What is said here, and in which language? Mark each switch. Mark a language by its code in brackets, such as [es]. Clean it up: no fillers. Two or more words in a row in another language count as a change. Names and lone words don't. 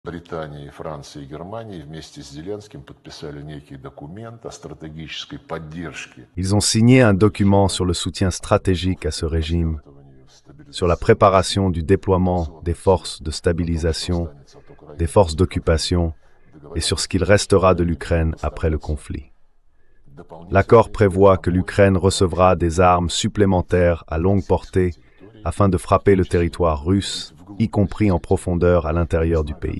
[ru] Британия, Франция и Германия вместе с Зеленским подписали некий документ о стратегической поддержке. [fr] Ils ont signé un document sur le soutien stratégique à ce régime, sur la préparation du déploiement des forces de stabilisation, des forces d'occupation et sur ce qu'il restera de l'Ukraine après le conflit. L'accord prévoit que l'Ukraine recevra des armes supplémentaires à longue portée afin de frapper le territoire russe, y compris en profondeur à l'intérieur du pays.